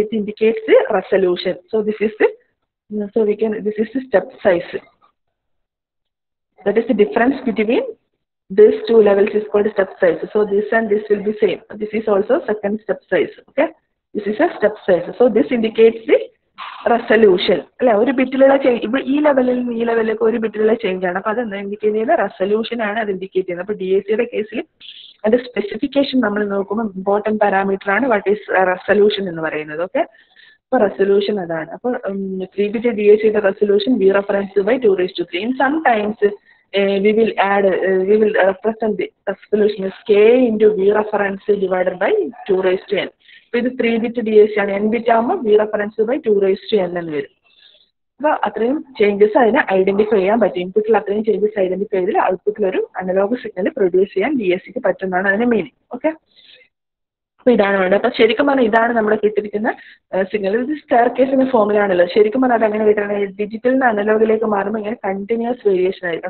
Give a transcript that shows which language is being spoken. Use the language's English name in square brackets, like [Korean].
[English] It indicates the resolution. So this is the this is the step size. That is the difference between these two levels is called step size. So this and this will be same. This is also second step size. Okay, this is a step size. So this indicates the resolution. [Malayalam] അല്ലെ, ഒരു ബിറ്റിലുള്ള change ഈ ലെവലിൽ നിന്ന് ഈ ലെവലിലേക്ക് ഒരു ബിറ്റിലുള്ള change ആണ്. അപ്പോൾ അത് എന്താ ഇൻഡിക്കേറ്റ് ചെയ്യുന്നത്? റെസൊല്യൂഷൻ ആണ് അത് ഇൻഡിക്കേറ്റ് ചെയ്യുന്നത്. അപ്പോൾ DACയുടെ കേസിൽ അതിന്റെ സ്പെസിഫിക്കേഷൻ നമ്മൾ നോക്കുമ്പോൾ ഇമ്പോർട്ടൻറ്റ് പാരാമീറ്റർ ആണ് [English] what is resolution [Malayalam] എന്ന് പറയുന്നത്. ഓക്കെ, അപ്പോൾ റെസൊല്യൂഷൻ അതാണ്. അപ്പോൾ 3-bit DACയുടെ resolution V reference by 2�3. [English] In sometimes we will represent the resolution as K into V reference divided by 2⁻n. [Malayalam] അപ്പോൾ ഇത് 3-bit DAC ആണ്. n-bit ആകുമ്പോൾ V reference by 2⁻n എന്ന് വരും. അപ്പോൾ അത്രയും ചേഞ്ചസ് അതിനെ ഐഡന്റിഫൈ ചെയ്യാൻ പറ്റും. ഇൻപുട്ടിൽ അത്രയും ചേഞ്ചസ് ഐഡന്റിഫൈ ചെയ്തിൽ ഔട്ട്പുട്ടിൽ ഒരു അനലോഗ് സിഗ്നൽ പ്രൊഡ്യൂസ് ചെയ്യാൻ DACക്ക് പറ്റുന്നതാണ് അതിന്റെ മീനിങ്. ഓക്കെ, അപ്പോൾ ഇതാണ് വേണ്ടത്. അപ്പോൾ ശരിക്കും പറഞ്ഞാൽ ഇതാണ് നമ്മുടെ കിട്ടിയിരിക്കുന്ന സിഗ്നൽ. ഇത് സ്റ്റെയർ കേസിന്റെ ഫോമിലാണല്ലോ. ശരിക്കും പറഞ്ഞാൽ അത് എങ്ങനെ കിട്ടണം? ഡിജിറ്റലിൽ നിന്ന് അനലോഗിലേക്ക് മാറുമ്പോൾ ഇങ്ങനെ കണ്ടിന്യൂസ് വേരിയേഷൻ ആയിരിക്കും.